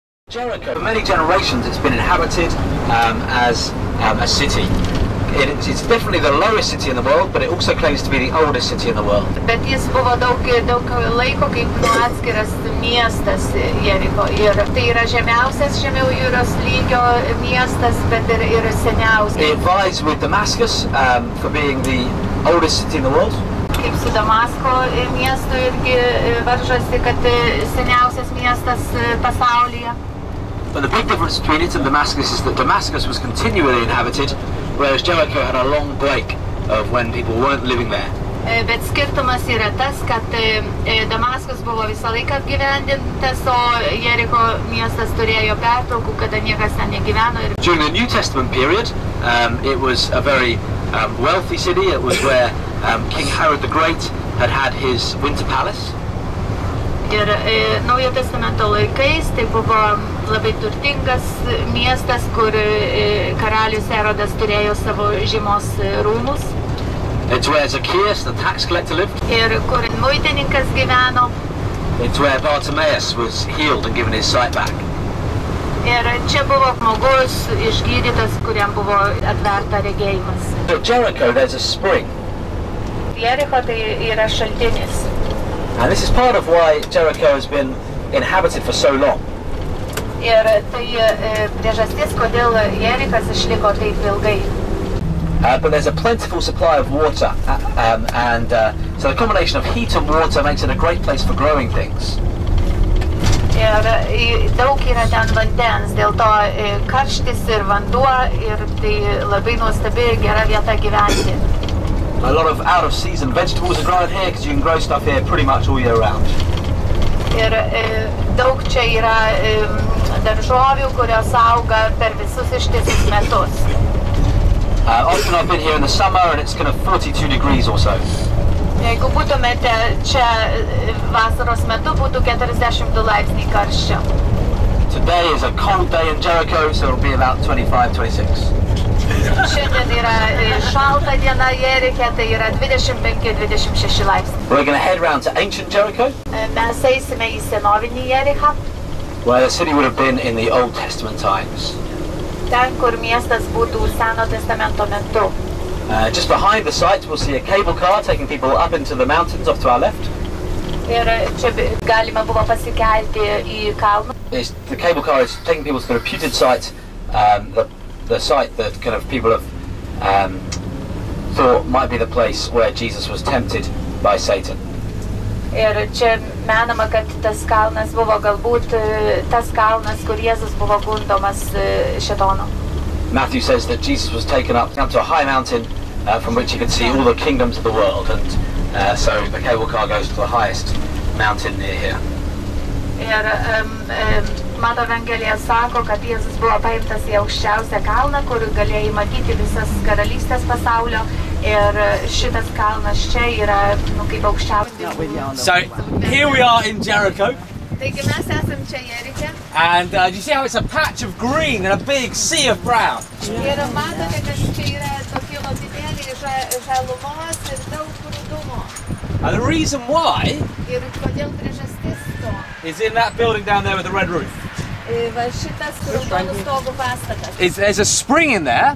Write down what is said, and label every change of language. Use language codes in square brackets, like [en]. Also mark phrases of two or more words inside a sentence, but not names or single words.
[en] Jericho, for many generations it's been inhabited as a city. It's definitely the lowest city in the world, but it also claims to be the oldest city in the world. [lt] Bet jis buvo daug laiko kaip atskiras miestas Jericho. Ir tai yra žemiausias žemiau jūros lygio miestas, bet ir seniausias. [en] It vies with Damascus for being the oldest city in the world. [lt] Kaip su Damasko miestu irgi varžosi, kad seniausias miestas pasaulyje. [en] But the big difference between it and Damascus is that Damascus was continually inhabited, whereas Jericho had a long break of when people weren't living there. [lt] Bet skirtumas yra tas, kad Damaskas buvo visą laiką apgyvendintas, o Jericho miestas turėjo pertraukų, kada niekas ten negyveno. [en] During the New Testament period, it was a very wealthy city. It was where King Herod the Great had his winter palace. [lt] Ir Naujo testamento laikais tai buvo labai turtingas miestas, kur karalius Herodas turėjo savo žiemos rūmus. [en] It's where Zacchaeus, the tax collector, lived. [lt] Ir kur muitininkas gyveno. [en] It's where Bartimaeus was healed and given his sight back. [lt] Ir čia buvo žmogus išgydytas, kuriam buvo atverta regėjimas. [en] At Jericho there's a spring. [lt] Jericho tai yra šaltinis. [en] And this is part of why Jericho has been inhabited for so long. [lt] Ir tai priežastis, kodėl Jerichas išliko taip ilgai. [en] But there's a plentiful supply of water, so the combination of heat and water makes it a great place for growing things. [lt] Ir daug yra ten vandens, dėl to karštis ir vanduo, ir tai labai nuostabi gera vieta gyventi. [en] A lot of out-of-season vegetables are grown here because you can grow stuff here pretty much all year round. [lt] Ir daug čia yra daržovių, kurios auga per visus ištisus metus. [en] Often I've been here in the summer and it's kind of 42 degrees or so. [lt] Jeigu būtumėte čia vasaros metu, būtų 42 laipsniai karščio. [en] Today is a cold day in Jericho, so it'll be about 25, 26. [lt] Šiandien yra šalta diena Jeriche, tai yra 25-26 laipsniai. [en] We're going to head round to ancient Jericho. [lt] Mes eisime į senovinį Jerichą. [en] Where the city would have been in the Old Testament times. [lt] Ten, kur miestas būtų Seno testamento metu. [en] Just behind the site we'll see a cable car taking people up into the mountains off to our left. [lt] Ir čia galima buvo pasikelti į kalnus. [en] The cable car is taking people to the reputed site, the site that kind of people have thought might be the place where Jesus was tempted by Satan. [lt] Ir čia menama, kad tas kalnas buvo galbūt tas kalnas, kur Jėzus buvo gundomas šėtono. [en] Matthew says that Jesus was taken up to a high mountain from which he could see all the kingdoms of the world, and so the cable car goes to the highest mountain near here. [lt] Ir Mato Evangelija sako, kad Jėzus buvo paimtas į aukščiausią kalną, kur galėjai matyti visas karalystės pasaulio, ir šitas kalnas čia yra kaip aukščiausias. [en] So here we are in Jericho. [lt] Taigi mes esam čia Jeriche. [en] And do you see how it's a patch of green and a big sea of brown? [lt] Ir matote, kad čia yra tokie lopinėliai žalumos ir daug rudumo. [en] And the reason why [lt] Ir kodėl priežastis to? [en] is in that building down there with the red roof. [lt] Va šitas raudonų stogų pastatas. [en] There's a spring in there